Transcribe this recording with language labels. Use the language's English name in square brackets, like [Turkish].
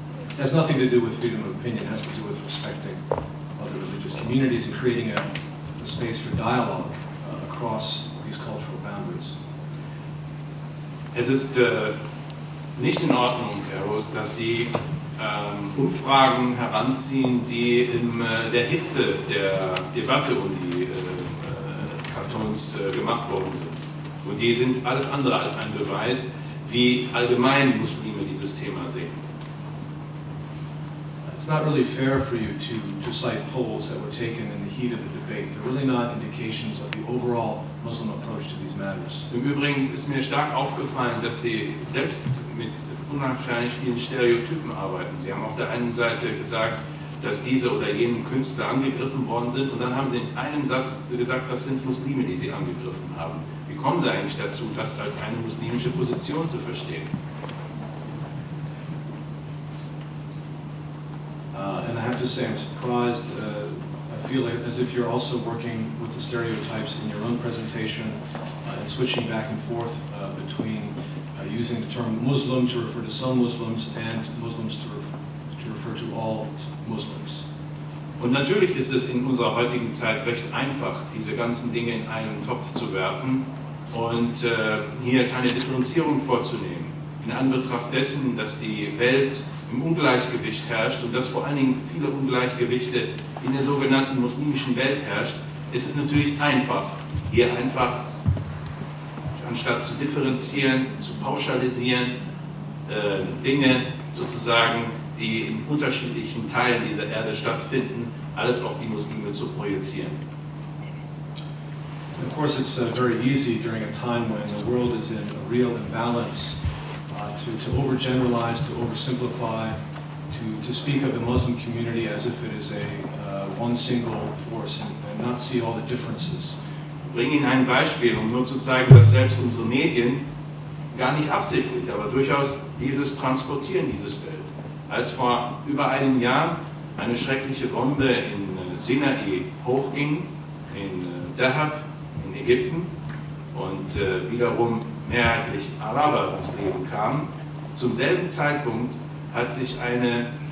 [English] It has nothing to do with freedom of opinion, it has to do with respecting other religious communities and creating a space for dialogue across these cultural boundaries. [German] Es ist nicht in Ordnung, Herr Rose, dass Sie Umfragen heranziehen, die in der Hitze der Debatte um die Kartons gemacht worden sind. Und die sind alles andere als ein Beweis, wie allgemein Muslime dieses Thema sehen. [English] It's not really fair for you to cite polls that were taken in the heat of the debate. They're really not indications of the overall Muslim approach to these matters. [German] Im Übrigen ist mir stark aufgefallen, dass Sie selbst mit unwahrscheinlich vielen Stereotypen arbeiten. Sie haben auf der einen Seite gesagt, dass diese oder jene Künstler angegriffen worden sind und dann haben Sie in einem Satz gesagt, das sind Muslime, die Sie angegriffen haben. Wie kommen Sie eigentlich dazu, das als eine muslimische Position zu verstehen? [English] And I have to say I'm surprised. I feel as if you're also working with the stereotypes in your own presentation and switching back and forth between using the term Muslim to refer to some Muslims and Muslims to refer to all Muslims. [German] Und natürlich ist es in unserer heutigen Zeit recht einfach, diese ganzen Dinge in einen Topf zu werfen und hier keine Differenzierung vorzunehmen. In Anbetracht dessen, dass die Welt im Ungleichgewicht herrscht und dass vor allen Dingen viele Ungleichgewichte in der sogenannten muslimischen Welt herrscht, ist es natürlich einfach, hier einfach anstatt zu differenzieren, zu pauschalisieren, Dinge sozusagen, die in unterschiedlichen Teilen dieser Erde stattfinden, alles auf die Muslime zu projizieren. [English] Of course, it's very easy during a time when the world is in a real imbalance to overgeneralize, to oversimplify, to speak of the Muslim community as if it is a one single force and not see all the differences. [German] Ich bringe Ihnen ein Beispiel, um nur zu zeigen, dass selbst unsere Medien gar nicht absichtlich, aber durchaus dieses transportieren, dieses Bild. Als vor über einem Jahr eine schreckliche Bombe in Sinai hochging, in Dahab, in Ägypten, und wiederum mehrheitlich Araber ums Leben kamen, zum selben Zeitpunkt hat sich eine